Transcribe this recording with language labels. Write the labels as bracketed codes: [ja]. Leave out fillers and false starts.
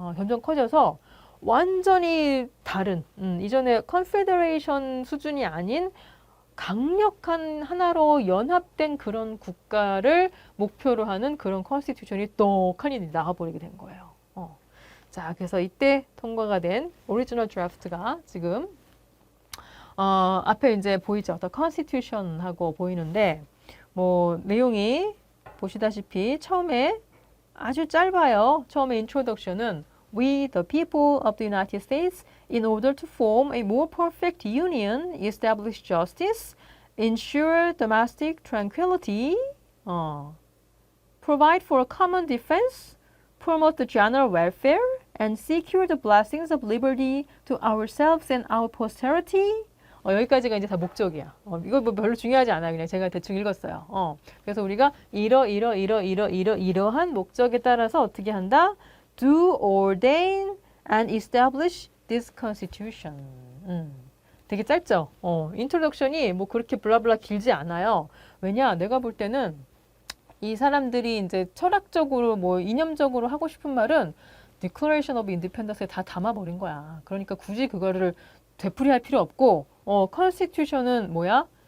[ko] 점점 커져서 완전히 다른, 이전에 컨페더레이션 수준이 아닌 강력한 하나로 연합된 그런 국가를 목표로 하는 그런 컨스티튜션이 떡하니 나와버리게 된 거예요. 자, 그래서 이때 통과가 된 오리지널 드래프트가 지금 앞에 이제 보이죠? The Constitution하고 보이는데 뭐 내용이 보시다시피 처음에 아주 짧아요. 처음에 인트로덕션은 [en] We, the people of the United States, in order to form a more perfect union, establish justice, ensure domestic tranquility, provide for a common defense, promote the general welfare, and secure the blessings of liberty to ourselves and our posterity. [ko] 여기까지가 이제 다 목적이야. 이거 뭐 별로 중요하지 않아요. 그냥 제가 대충 읽었어요. 그래서 우리가 이러한 목적에 따라서 어떻게 한다? [en] Do ordain and establish this constitution. [ko] 되게 짧죠? 인트로덕션이 뭐 그렇게 블라블라 길지 않아요. 왜냐? 내가 볼 때는 이 사람들이 이제 철학적으로 뭐 이념적으로 하고 싶은 말은 Declaration of Independence에 다 담아버린 거야. 그러니까 굳이 그거를 되풀이할 필요 없고 컨스티튜션은 뭐야?